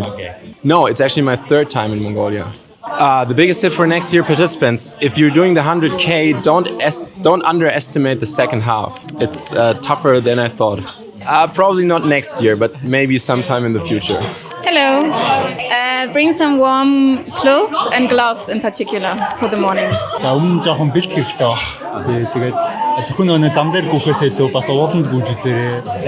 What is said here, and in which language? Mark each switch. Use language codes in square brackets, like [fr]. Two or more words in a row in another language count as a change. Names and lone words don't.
[en] No, it's actually my third time in Mongolia. The biggest tip for next year participants: if you're doing the 100K, don't underestimate the second half. It's tougher than I thought. Probably not next year, but maybe sometime in the future. Hello. Bring some warm clothes and gloves in particular for the morning. [mn] За өмнө жоохон бэлт хэрэгтэй баг. Тэгээд зөвхөн өнөө зам дээр гүөхээс илүү бас ууланд гүйж үзээрэй.